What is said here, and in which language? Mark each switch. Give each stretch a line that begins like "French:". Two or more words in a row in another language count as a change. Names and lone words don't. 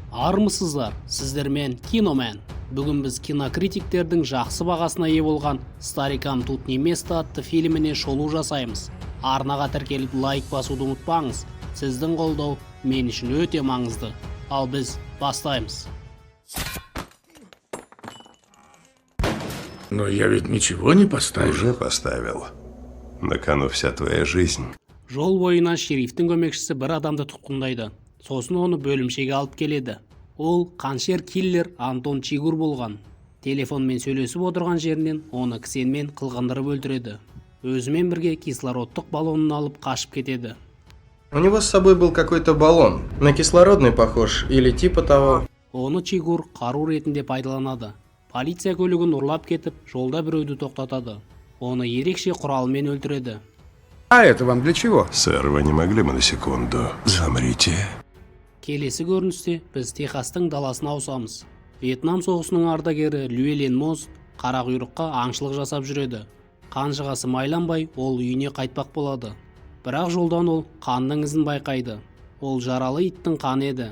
Kazakh: Армысыздар, сіздермен Киномен. Бүгін біз кинокритиктердің жақсы бағасына ие болған «Старикам тут не место» атты фильміне шолу жасаймыз. Арнаға тіркеліп лайк басуды ұмытпаңыз. Сіздің қолдау мен үшін өте маңызды. Ал біз бастаймыз.
Russian: Но я ведь ничего не поставил. Уже поставил. На кону вся твоя жизнь.
Kazakh: Жол бойына шерифтің көмекшісі бір адамды тұтқындайды. Сосын оны бөлімшеге алып келеді. Ол қаншер киллер Антон Чигур болған. Телефонмен сөйлесіп отырған жерінен оны кісенмен қылғындырып өлтіреді. Өзімен бірге кислородтық баллонын алып қашып кетеді.
Russian: У него с собой был какой-то баллон. На кислородный похож или типа того.
Kazakh: Оны Чигур қару ретінде пайдаланады. Полиция көлігін ұрлап кетіп, жолда біреуді тоқтатады. Оны ерекше құралмен өлтіреді.
Russian: А это вам для чего? Сэр, вы не могли бы на секунду? Замрите.
Kazakh: Келесі көріністе біз Техастың даласына ауысамыз. Вьетнам соғысының ардагері Llewellyn Moz қарақұйрыққа аңшылық жасап жүреді. Қанжығасы майланбай, ол үйіне қайтпақ болады. Бірақ жолдан ол қанның ізін байқайды. Ол жаралы иттің қаны еді.